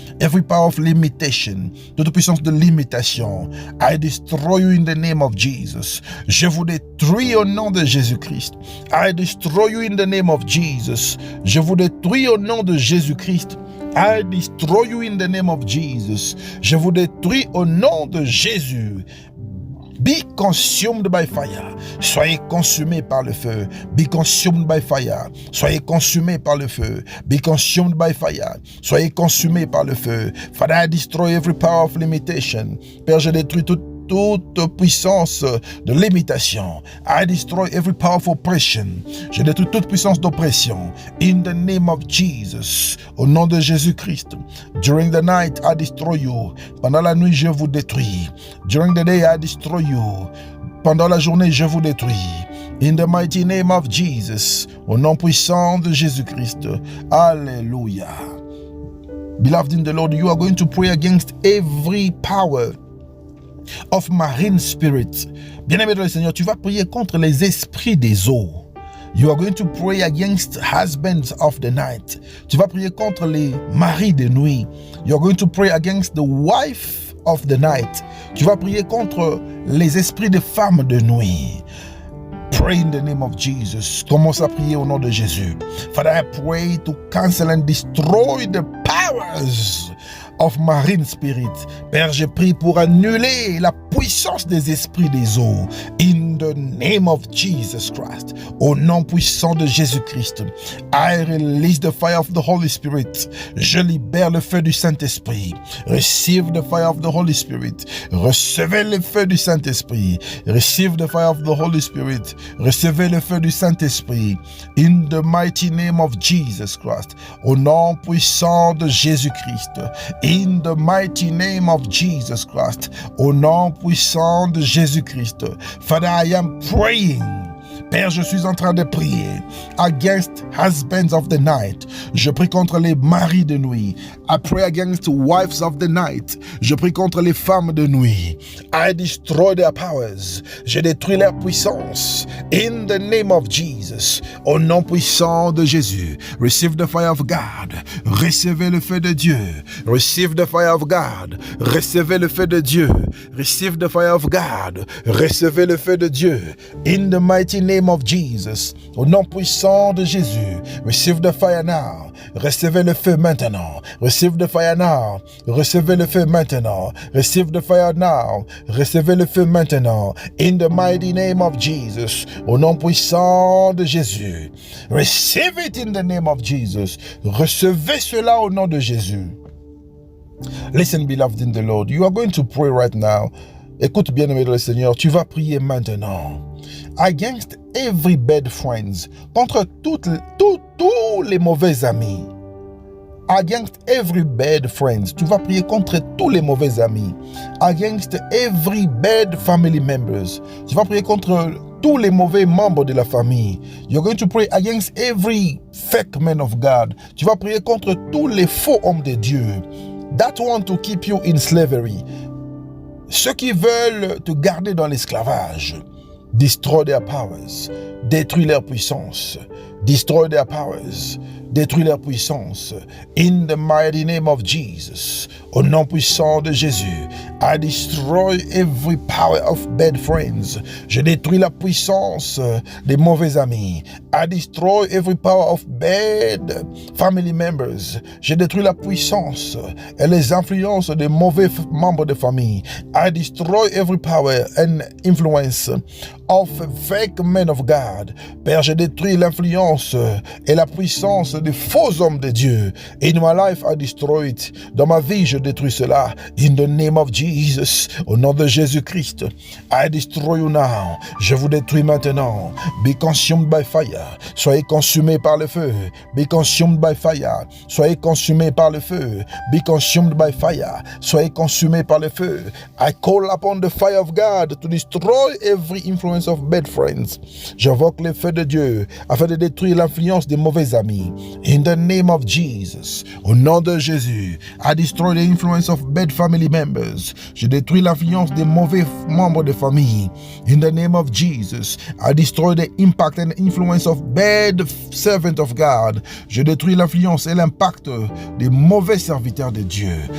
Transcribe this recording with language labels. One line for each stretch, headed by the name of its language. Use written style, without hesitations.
English: Every power of limitation,
French: toute puissance de limitation.
English: I destroy you in the name of Jesus.
French: Je vous détruis au nom de Jésus-Christ.
English: I destroy you in the name of Jesus.
French: Je vous détruis au nom de Jésus-Christ.
English: I destroy you in the name of Jesus.
French: Je vous détruis au nom de Jésus.
English: Be consumed by fire.
French: Soyez consumés par le feu.
English: Be consumed by fire.
French: Soyez consumés par le feu.
English: Be consumed by fire.
French: Soyez consumés par le feu.
English: Father, I destroy every power of limitation.
French: Père, je détruis toute puissance de limitation.
English: I destroy every power of oppression.
French: Je détruis toute puissance d'oppression.
English: In the name of Jesus.
French: Au nom de Jésus-Christ.
English: During the night, I destroy you.
French: Pendant la nuit, je vous détruis.
English: During the day, I destroy you.
French: Pendant la journée, je vous détruis.
English: In the mighty name of Jesus.
French: Au nom puissant de Jésus-Christ. Alléluia.
English: Beloved in the Lord, you are going to pray against every power of marine spirit.
French: Bien-aimé dans le Seigneur, tu vas prier contre les esprits des eaux.
English: You are going to pray against husbands of the night.
French: Tu vas prier contre les maris de nuit.
English: You are going to pray against the wife of the night.
French: Tu vas prier contre les esprits de femmes de nuit.
English: Pray in the name of Jesus.
French: Commence à prier au nom de Jésus.
English: Father, I pray to cancel and destroy the powers of marine spirit.
French: Père, je prie pour annuler la puissance des esprits des eaux.
English: In the name of Jesus Christ.
French: Au nom puissant de Jésus-Christ.
English: I release the fire of the Holy Spirit.
French: Je libère le feu du Saint-Esprit.
English: Receive the fire of the Holy Spirit.
French: Recevez le feu du Saint-Esprit.
English: Receive the fire of the Holy Spirit.
French: Recevez le feu du Saint-Esprit.
English: In the mighty name of Jesus Christ.
French: Au nom puissant de Jésus-Christ.
English: In the mighty name of Jesus Christ.
French: Au nom puissant de Jésus-Christ.
English: Father, I am praying.
French: Père, je suis en train de prier
English: against husbands of the night.
French: Je prie contre les maris de nuit.
English: I pray against wives of the night.
French: Je prie contre les femmes de nuit.
English: I destroy their powers.
French: Je détruis leur puissance.
English: In the name of Jesus.
French: Au nom puissant de Jésus.
English: Receive the fire of God.
French: Recevez le feu de Dieu.
English: Receive the fire of God.
French: Recevez le feu de Dieu.
English: Receive the fire of God.
French: Recevez le feu de Dieu.
English: In the mighty name of Jesus.
French: Au nom puissant de Jésus.
English: Receive the fire now.
French: Recevez le feu maintenant.
English: Receive the fire now.
French: Recevez le feu maintenant.
English: Receive the fire now.
French: Recevez le feu maintenant.
English: In the mighty name of Jesus.
French: Au nom puissant de Jésus.
English: Receive it in the name of Jesus.
French: Recevez cela au nom de Jésus.
English: Listen, beloved in the Lord. You are going to pray right now.
French: Écoute, bien-aimé dans le Seigneur, tu vas prier maintenant.
English: Against every bad friends.
French: Contre tous les mauvais amis.
English: Against every bad friends.
French: Tu vas prier contre tous les mauvais amis.
English: Against every bad family members.
French: Tu vas prier contre tous les mauvais membres de la famille.
English: You're going to pray against every fake man of God.
French: Tu vas prier contre tous les faux hommes de Dieu.
English: That want to keep you in slavery.
French: Ceux qui veulent te garder dans l'esclavage.
English: Destroy their powers.
French: Détruis leur puissance.
English: Destroy their powers.
French: Détruis leur puissance.
English: In the mighty name of Jesus.
French: Au nom puissant de Jésus.
English: I destroy every power of bad friends.
French: Je détruis la puissance des mauvais amis.
English: I destroy every power of bad family members.
French: Je détruis la puissance et les influences des mauvais membres de famille.
English: I destroy every power and influence of fake men of God.
French: Père, je détruis l'influence et la puissance des faux hommes de Dieu.
English: In my life, I destroy it.
French: Dans ma vie, je détruis cela.
English: In the name of Jesus.
French: Au nom de Jésus-Christ.
English: I destroy you now.
French: Je vous détruis maintenant.
English: Be consumed by fire.
French: Soyez consumés par le feu.
English: Be consumed by fire.
French: Soyez consumés par le feu.
English: Be consumed by fire.
French: Soyez consumés par le feu.
English: I call upon the fire of God to destroy every influence of bad friends.
French: J'invoque le feu de Dieu afin de détruire l'influence des mauvais amis.
English: In the name of Jesus.
French: Au nom de Jésus.
English: I destroy the influence of bad family members.
French: Je détruis l'influence des mauvais membres de famille.
English: In the name of Jesus. I destroy the impact and influence of bad servant of God.
French: Je détruis l'influence et l'impact des mauvais serviteurs de Dieu.